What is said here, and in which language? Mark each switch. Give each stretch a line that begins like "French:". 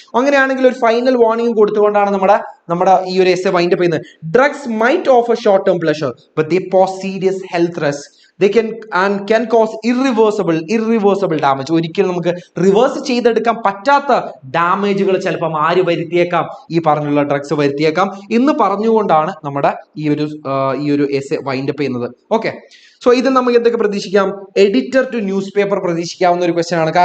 Malayalam: അങ്ങനെയാണെങ്കിൽ ഒരു final warning കൊടുത്തുകൊണ്ടാണ് നമ്മുടെ ഈ ഒരു എസ്സേ വൈൻഡ് അപ്പ് ചെയ്യുന്നത്.
English: Drugs might offer short term pleasure but they pose serious health risk. They can cause irreversible damage.
Malayalam: ഒരിക്കലും നമുക്ക് റിവേഴ്സ് ചെയ്തെടുക്കാൻ പറ്റാത്ത ഡാമേജുകൾ ചിലപ്പം ആര് വരുത്തിയേക്കാം, ഈ പറഞ്ഞുള്ള ഡ്രഗ്സ് വരുത്തിയേക്കാം എന്ന് പറഞ്ഞുകൊണ്ടാണ് നമ്മുടെ ഈ ഒരു എസ്സേ വൈൻഡ് അപ്പ് ചെയ്യുന്നത്. ഓക്കെ, സോ ഇത് നമുക്ക് എന്തൊക്കെ പ്രതീക്ഷിക്കാം? എഡിറ്റർ ടു ന്യൂസ് പേപ്പർ പ്രതീക്ഷിക്കാവുന്ന ഒരു ക്വസ്റ്റ്യൻ ആണ്.